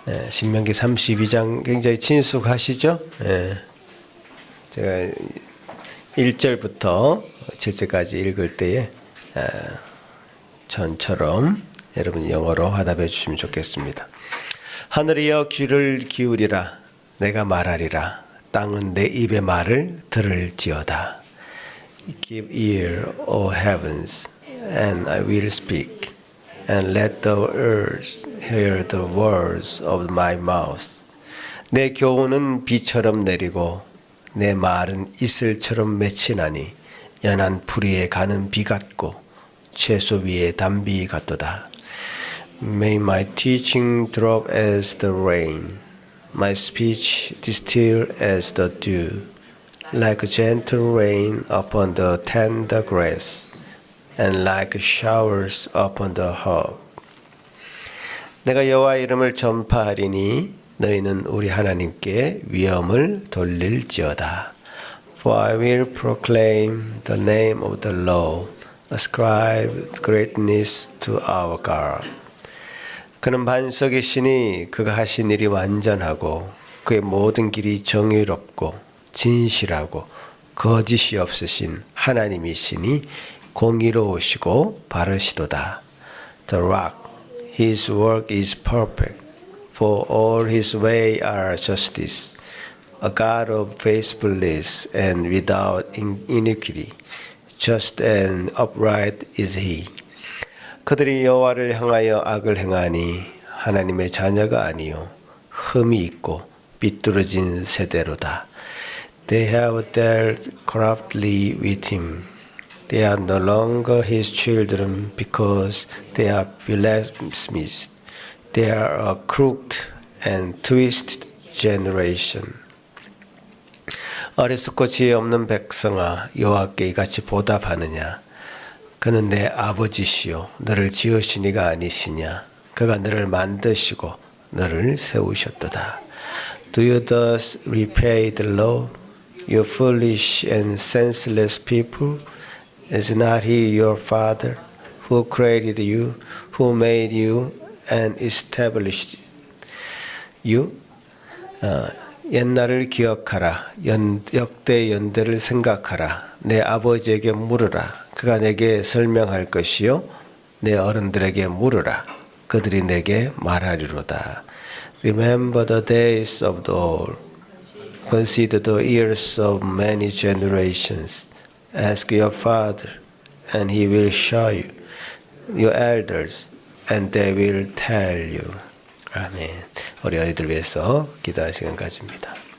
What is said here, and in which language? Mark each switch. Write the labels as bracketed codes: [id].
[ko] 신명기 32장 굉장히 친숙하시죠? 제가 1절부터 7절까지 읽을 때에 전처럼 여러분 영어로 화답해 주시면 좋겠습니다. 하늘이여 귀를 기울이라 내가 말하리라 땅은 내 입의 말을 들을지어다. [en] Give ear, O heavens, and I will speak, and let the earth hear the words of my mouth. [ko] 내 교훈은 비처럼 내리고 내 말은 이슬처럼 맺히나니 연한 풀이에 가는 비 같고 채소 위에 단비 같도다. [en] May my teaching drop as the rain, my speech distill as the dew. Like gentle rain upon the tender grass, and like showers upon the herb. [ko] 내가 여호와 이름을 전파하리니 너희는 우리 하나님께 위엄을 돌릴지어다. [en] For I will proclaim the name of the Lord, ascribe greatness to our God. [ko] 그는 반석이시니 그가 하신 일이 완전하고 그의 모든 길이 정의롭고 진실하고 거짓이 없으신 하나님이시니 공의로우시고 바르시도다. [en] The rock, his work is perfect, for all his way are justice. A God of faithfulness and without iniquity, just and upright is he. [ko] 그들이 여호와를 향하여 악을 행하니 하나님의 자녀가 아니요 흠이 있고 비뚤어진 세대로다. [en] They have dealt corruptly with him. They are no longer his children because they are blasphemies. They are a crooked and twisted generation. [ko] 어리석고 지혜 없는 백성아, 여호와께 이같이 보답하느냐? 그는 내 아버지시요 너를 지으신 이가 아니시냐? 그가 너를 만드시고 너를 세우셨도다. [en] Do you thus repay the Lord, you foolish and senseless people? Is not he your father, who created you, who made you and established you? [ko] 옛날을 기억하라. 역대 연대를 생각하라. 내 아버지에게 물으라. 그가 내게 설명할 것이요. 내 어른들에게 물으라. 그들이 내게 말하리로다. [en] Remember the days of the old. Consider the years of many generations. Ask your father, and he will show you. Your elders, and they will tell you. [ko] 아멘. 우리 아이들 위해서 기도할 시간 가집니다.